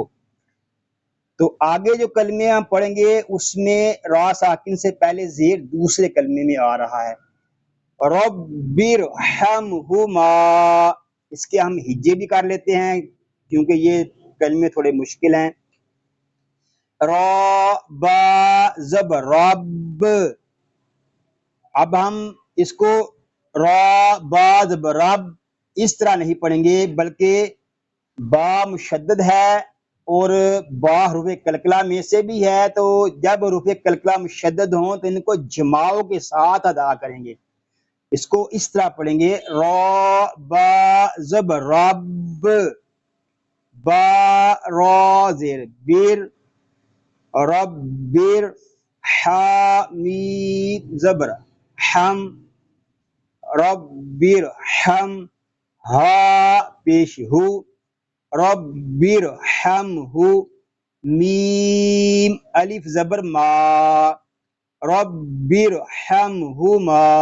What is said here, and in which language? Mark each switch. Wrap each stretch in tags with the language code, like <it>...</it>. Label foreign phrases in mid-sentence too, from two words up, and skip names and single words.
<ur>تو آگے جو کلمے ہم پڑھیں گے اس میں را ساکن سے پہلے زیر دوسرے کلمے میں آ رہا ہے۔</ur> <ar>رب ارحمہما،</ar> <ur>اس کے ہم ہجے بھی کر لیتے ہیں کیونکہ یہ کلمے تھوڑے مشکل ہیں۔ را با زبر رب، اب ہم اس کو را با زبر رب اس طرح نہیں پڑھیں گے بلکہ با مشدد ہے اور با حروف کلکلہ میں سے بھی ہے، تو جب حروف کلکلہ مشدد ہوں تو ان کو جماؤ کے ساتھ ادا کریں گے۔ اس کو اس طرح پڑھیں گے را با زبر رب، با را زیر بیر، رب بیر، حا میم زبر ہم، رب بیر ہم، ہا پیش ہو، رب بیر ہم ہو، میم الف زبر ما، رب بیر ہم ہو ما۔</ur>